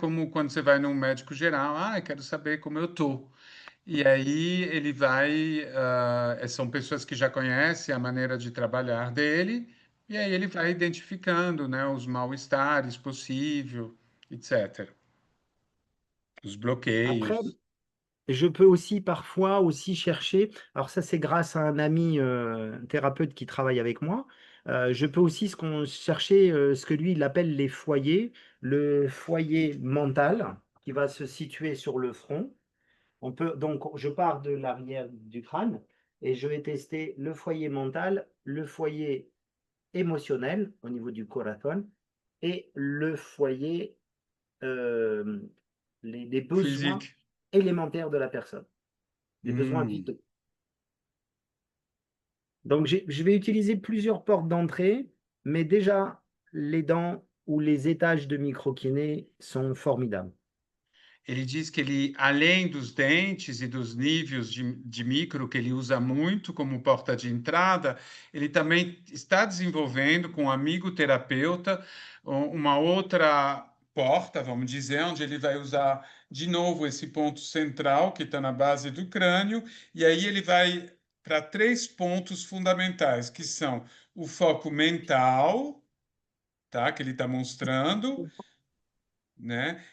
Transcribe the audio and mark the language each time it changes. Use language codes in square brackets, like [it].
[pt] Como quando você vai num médico geral, ah, eu quero saber como eu tô. E aí ele vai, são pessoas que já conhecem a maneira de trabalhar dele, e aí ele vai identificando, né, os mal-estares possíveis, etc. Os [fr] Après, [pt] bloqueios. [fr] je peux aussi parfois aussi chercher, alors ça c'est grâce à un ami thérapeute qui travaille avec moi, je peux aussi chercher ce que lui il appelle les foyers, le foyer mental qui va se situer sur le front. Donc je pars de l'arrière du crâne et je vais tester le foyer mental, le foyer émotionnel au niveau du corazon et le foyer, euh, les besoins Physique. élémentaires de la personne. Les besoins Hum. vitaux. Donc, je vais utiliser plusieurs portes d'entrée, mais déjà, les dents ou les étages de microkiné sont formidables. [pt] Ele diz que ele, além dos dentes e dos níveis de micro que ele usa muito como porta de entrada, ele também está desenvolvendo com um amigo terapeuta uma outra porta, vamos dizer, onde ele vai usar de novo esse ponto central que está na base do crânio, e aí ele vai para três pontos fundamentais, que são o foco mental, tá, que ele está mostrando, né?